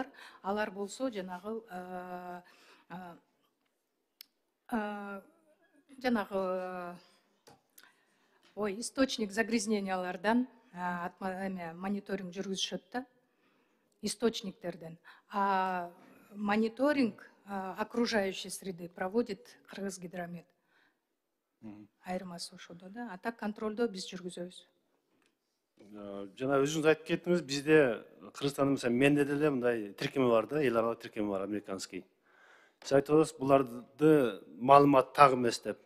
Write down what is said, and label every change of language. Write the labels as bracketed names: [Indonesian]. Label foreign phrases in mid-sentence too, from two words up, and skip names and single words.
[Kyrgyz] Алар болсо жанагы [Russian] источник загрязнениялардан [Kyrgyz] мониторинг жүргүзүшөт да, источниктерден. [Russian] А мониторинг окружающей среды проводит Кыргызгидромет. [Kyrgyz] Айырмасы ошодо да. А так контролдо биз жүргүзөбүз. Жана өзүңүз айтып кеттиңиз, бизде Кыргызстандын менде деле мындай тиркеми бар да, эл аралык тиркеми бар, американский. Сиз айтып атасыз, буларды маалымат так эмес деп.